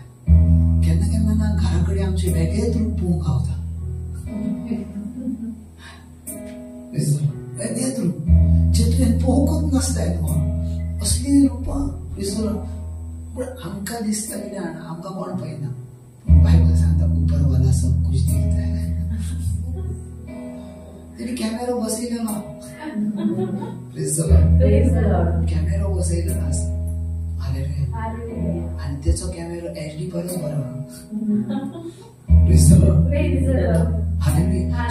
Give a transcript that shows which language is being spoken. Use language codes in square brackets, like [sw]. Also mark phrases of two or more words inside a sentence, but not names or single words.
[kok] केन्ना केन्ना ना घरा कडेन आमचे वेगळेच रूप पळोवंक गावता. वेगळेच रूप जे तुवें पळोवंकूच नासताय न्हू, असली रुपां. पूण आमकां दिसता कितें जाणा, आमकां कोण पळयना. [hi] बायबल सांगता ऊपर वाला सब कुछ दिखता है. [kok] तेणी कॅमेरो बसयलेलो. कॅमेरो बसयलेलो आसा. हालेलुया. आनी तेचो कॅमेरो HD परस बरो. हालेलुया.